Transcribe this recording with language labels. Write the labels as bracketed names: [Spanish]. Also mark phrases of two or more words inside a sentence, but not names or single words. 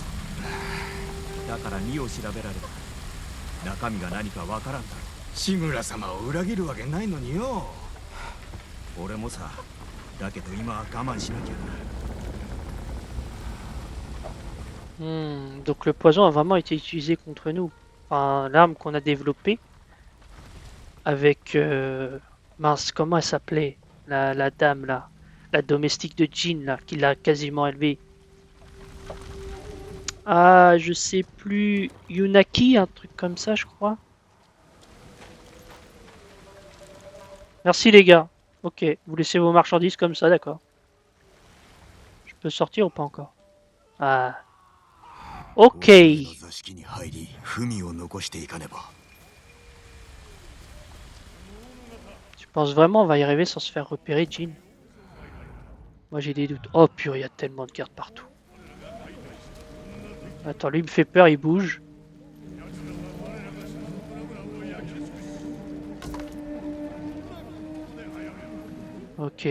[Japanese] だから荷を調べられた。中身が何かわからんだろ志村様を裏切るわけないのによ。う。俺もさ。だけど今は我慢しなきゃな。 [French] Donc le poison a vraiment été utilisé contre nous. Enfin, l'arme qu'on a développée avec... mince, comment elle s'appelait la dame là. La domestique de Jin là, qui l'a quasiment élevée. Ah, je sais plus. Yunaki, un truc comme ça, je crois. Merci les gars. Ok, vous laissez vos marchandises comme ça, d'accord. Je peux sortir ou pas encore? Ah. Ok. [Japanese] の座敷に入り、文を残していかねば。 [French] Tu penses vraiment on va y arriver sans se faire repérer, Jin? Moi j'ai des doutes. Oh purée, il y a tellement de gardes partout. Attends, lui il me fait peur, il bouge. Ok.